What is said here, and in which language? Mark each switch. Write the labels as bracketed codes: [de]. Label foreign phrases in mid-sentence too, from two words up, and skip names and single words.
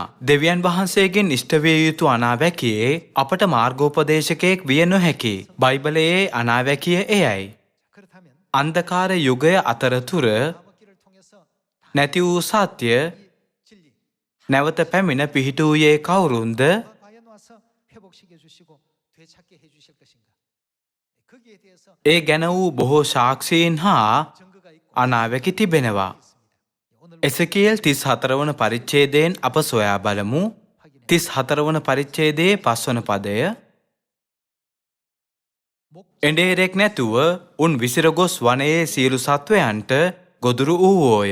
[si] දෙවියන් වහන්සේගෙන් ඉෂ්ට විය යුතු අනාවැකියේ අපට මාර්ගෝපදේශකයෙක් විය නොහැකි. බයිබලයේ අනාවැකිය එයයි. අන්ධකාර යුගය අතරතුර නැති වූ සත්‍ය නැවත පැමිණ පිහිටුයේ කවුරුන්ද? [ko] 과연 와서 회복시켜 주시고 되찾게 해 주실 것인가? 거기에 대해서 [si] ඒ ගැන වූ බොහෝ සාක්ෂීන් හා [ko] 증거가 있고 [si] අනාවැකි තිබෙනවා. [ko] 오늘 [si] එසකියල් 34 වන පරිච්ඡේදයෙන් අප සොයා බලමු. 34 වන පරිච්ඡේදයේ 5 වන පදය. එඬේරෙක් නැතුව උන් විසිර ගොස් වනයේ සියලු සත්වයන්ට ගොදුරු වූවෝය.